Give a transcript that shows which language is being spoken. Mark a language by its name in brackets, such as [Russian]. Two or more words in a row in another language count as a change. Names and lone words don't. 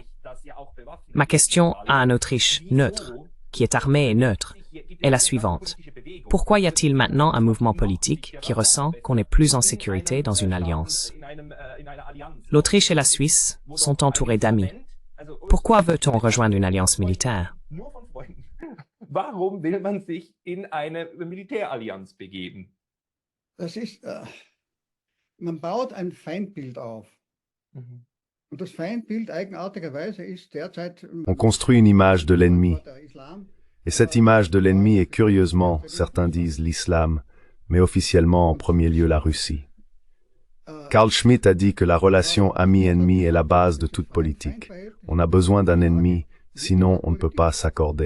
[French] Ma question à un Autriche neutre, qui est armé et neutre, est la suivante. Pourquoi y a-t-il maintenant un mouvement politique qui ressent qu'on est plus en sécurité dans une alliance? L'Autriche et la Suisse sont entourés d'amis. Pourquoi veut-on rejoindre une alliance militaire? [German] Warum will man sich in eine Militärallianz begeben? Das ist, man baut ein Feindbild auf. Und das Feindbild eigenartigerweise ist derzeit... [French] On construit une image de l'ennemi. Et cette image de l'ennemi est curieusement, certains disent l'islam, mais officiellement en premier lieu la Russie. Carl Schmitt a dit que la relation ami-ennemi est la base de toute politique. On a besoin d'un ennemi, sinon on ne peut pas s'accorder.